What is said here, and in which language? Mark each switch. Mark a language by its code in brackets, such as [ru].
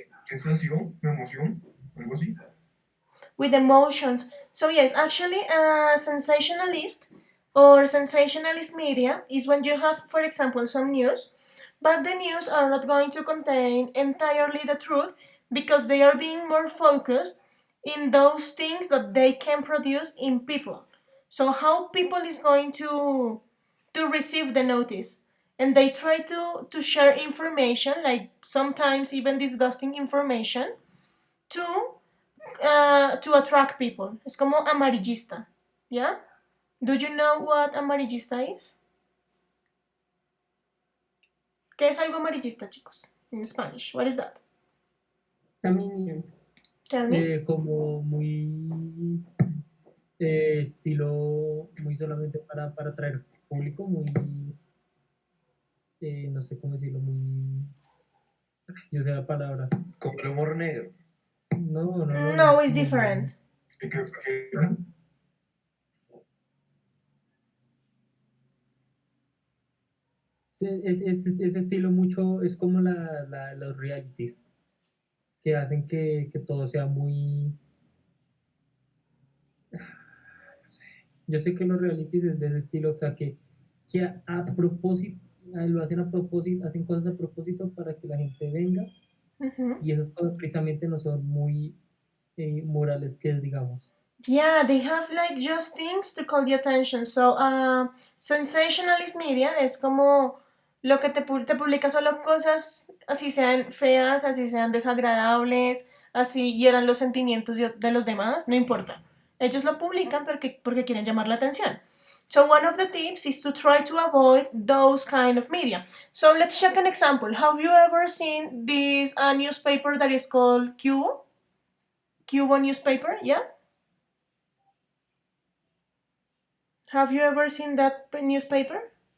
[es] sensación, emoción, algo así. [en] With emotions. So yes, actually, sensationalist or sensationalist media is when you have, for example, some news, but the news are not going to contain entirely the truth because they are being more focused in those things that they can produce in people. So how people is going to receive the notice, and they try to share information, like sometimes even disgusting information, to attract people. [es] Es como amarillista. ¿Ya? [en] Do you know what amarillista is? [es] ¿Qué es algo amarillista, chicos? [en] In Spanish. What is that? Dominion. Tell me. [es] Como muy estilo, muy solamente para atraer público muy, no sé cómo decirlo, muy, yo sé la palabra. Como el humor negro. No, no, no, no No, es [en] it's [es] como muy... [en] different. [es] ¿Y qué exageran? Ese estilo mucho, es como los realities, que hacen que todo sea muy... Yo sé que los realities es de ese estilo, o sea, que a propósito, lo hacen a propósito, hacen cosas a propósito para que la gente venga, Mhm. y esas cosas precisamente no son muy morales, que digamos. [en] Yeah, they have like just things to call the attention. So, sensationalist media [es] es como lo que te publica solo cosas, así sean feas, así sean desagradables, así hieran los sentimientos de los demás, no importa. Ellos lo publican porque quieren llamar la atención. [en] So one of the tips is to try to avoid those kind of media. So let's check an example. Have you ever seen this newspaper that is called Cubo? Cubo newspaper, yeah? Have you ever seen that newspaper?